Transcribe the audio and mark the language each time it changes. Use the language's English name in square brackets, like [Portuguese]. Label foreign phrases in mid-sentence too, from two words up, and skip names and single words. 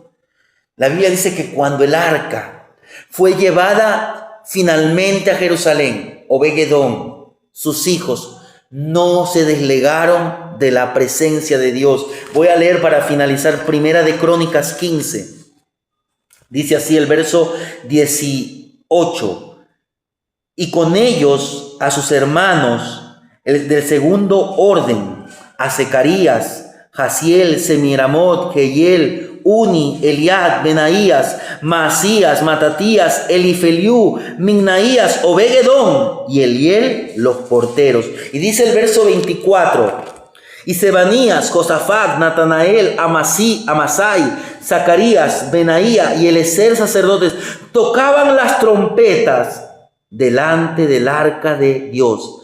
[Spanish] La Biblia dice que cuando el arca fue llevada finalmente a Jerusalén, Obed-Edom, sus hijos, no se desligaron de la presencia de Dios. Voy a leer para finalizar Primera de Crónicas 15. Dice así el verso 18. Y con ellos a sus hermanos del segundo orden, a Zacarías, Jaziel, Semiramot, Jehiel, Uni, Eliad, Benaías, Maasías, Matatías, Elifeliú, Mignaías, Obed-Edom y Eliel, los porteros. Y dice el verso 24, y Sebanías, Josafat, Natanael, Amasai, Zacarías, Benaía y Eliezer, sacerdotes, tocaban las trompetas delante del arca de Dios.